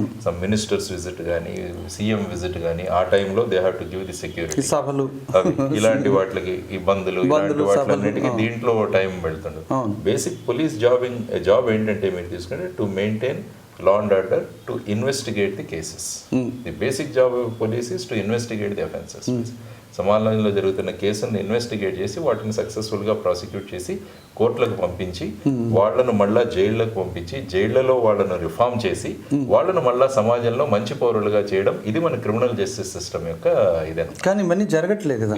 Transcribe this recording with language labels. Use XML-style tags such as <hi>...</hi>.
<en>some ministers visit</en> <te>కానీ CM visit కానీ ఆ టైంలో</te> <en>They have to give the security.</en> <te>సభలు ఇలాంటి వాటికి ఇబ్బందులు ఇలాంటి వాటిలన్నిటికీ దీంట్లో టైం వెళ్తుండదు.</te> <en>basic police job</en> <te>ఏంటంటే మీరు తీసుకుంటే</te> <en>To maintain law and order, to investigate the cases. The basic job of police is to investigate the offences.</en> <te>సమాజంలో జరుగుతున్న కేసులను ఇన్వెస్టిగేట్ చేసి వాటిని సక్సెస్ఫుల్గా ప్రాసిక్యూట్ చేసి కోర్టులకు పంపించి వాళ్ళను మళ్ళా జైళ్ళకు పంపించి జైళ్లలో వాళ్ళను రిఫార్మ్ చేసి వాళ్ళను మళ్ళా సమాజంలో మంచి పౌరులుగా చేయడం. ఇది మన క్రిమినల్ జస్టిస్ సిస్టమ్ యొక్క ఇదే. కానీ ఇవన్నీ జరగట్లేదు కదా.</te>